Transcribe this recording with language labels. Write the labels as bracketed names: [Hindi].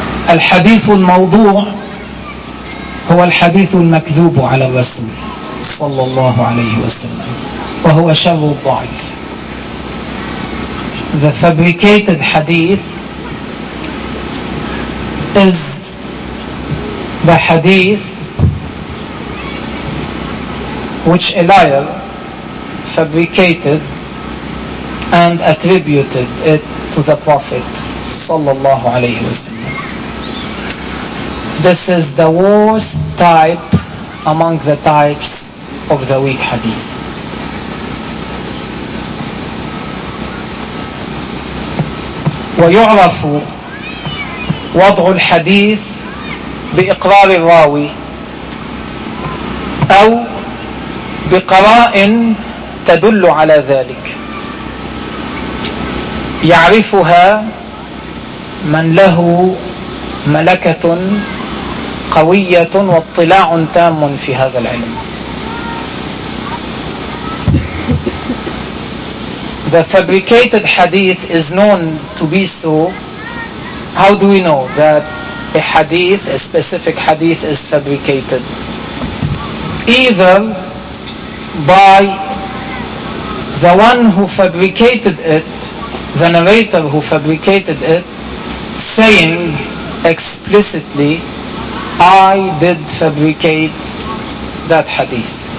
[Arabic] الحديث الموضوع هو الحديث المكذوب على الرسول صلى الله عليه وسلم وهو شر الضعيف. [English] The fabricated hadith is the hadith which a liar fabricated and attributed it to the Prophet صلى الله عليه وسلم. This is the worst type among the types of the weak hadith. [Arabic] ويعرف وضع الحديث بإقرار الراوي أو بقرائن تدل على ذلك. يعرفها من له ملكة قوية واطلاع تام في هذا العلم. [English] The fabricated hadith is known to be so. How do we know that a hadith, a specific hadith, is fabricated? Either by the one who fabricated it, the narrator who fabricated it, saying explicitly, I did fabricate that hadith.